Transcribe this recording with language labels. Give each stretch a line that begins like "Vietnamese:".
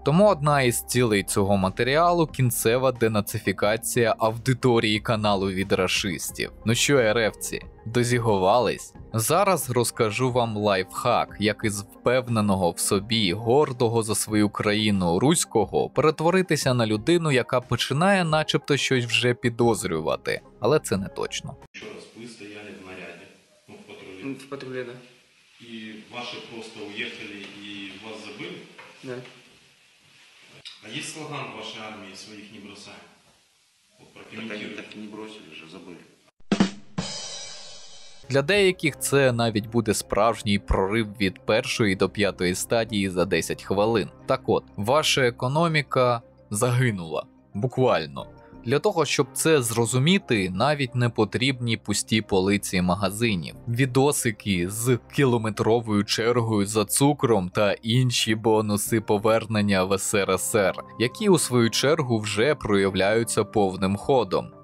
Ukrainian: Тому одна із цілей цього матеріалу – кінцева денацифікація аудиторії каналу від рашистів. Ну що, РФці, дозігувались? Зараз розкажу вам лайфхак, як із впевненого в собі, гордого за свою країну руського перетворитися на людину, яка починає начебто щось вже підозрювати. Але це не точно.
Russian: Еще раз, вы стояли в наряде, ну, в патруле. В патруле, да. И ваши просто уехали и вас забыли? Да. А есть слоган вашей армии «Своих не бросаем»? Вот Так они прокомментируйте. так и не бросили же, забыли.
Ukrainian: Для деяких це навіть буде справжній прорив від першої до п'ятої стадії за 10 хвилин. Так от, ваша економіка загинула. Буквально. Для того, щоб це зрозуміти, навіть не потрібні пусті полиці магазинів, відосики з кілометровою чергою за цукром та інші бонуси повернення в СРСР, які у свою чергу вже проявляються повним ходом.